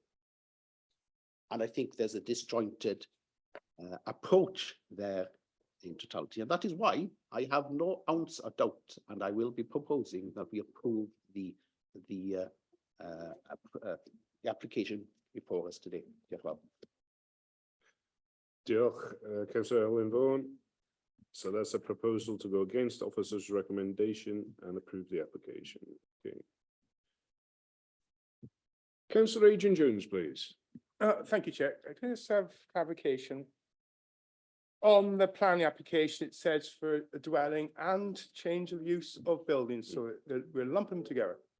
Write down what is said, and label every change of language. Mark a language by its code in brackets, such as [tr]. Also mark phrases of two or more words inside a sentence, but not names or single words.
[en] And I think there's a disjointed approach there in totality, and that is why I have no ounce of doubt, and I will be proposing that we approve the application before us today. [cy] Diolch yn fawr. Diolch, Councillor Elwyn Vaughan. [en] So that's a proposal to go against officer's recommendation and approve the application. Okay. Councillor Adrian Jones, please. Thank you, Chair. Can I just have clarification? On the planning application, it says for a dwelling and change of use of buildings, so we're lumping them together.